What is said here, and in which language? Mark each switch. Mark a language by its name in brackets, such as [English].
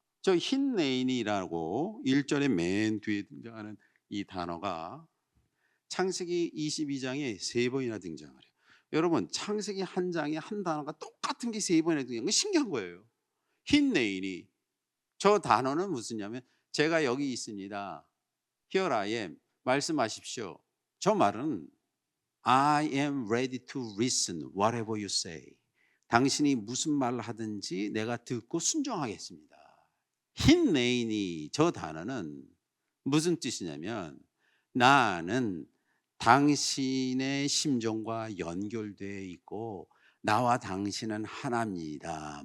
[Korean] 저 힌네인이라고 1절의 맨 뒤에 등장하는 이 단어가 창세기 22장에 3번이나 등장을 해요. 여러분, 창세기 한 장에 한 단어가 똑같은 게 3번이나 등장한 거 신기한 거예요. 힌네인이, 저 단어는 무슨냐면 제가 여기 있습니다. [English] Here I am, [Korean] 말씀하십시오. 저 말은 [English] I am ready to listen whatever you say. [Korean] 당신이 무슨 말을 하든지 내가 듣고 순종하겠습니다. 힌네인이, 저 단어는 무슨 뜻이냐면 나는 당신의 심정과 연결되어 있고 나와 당신은 하나입니다.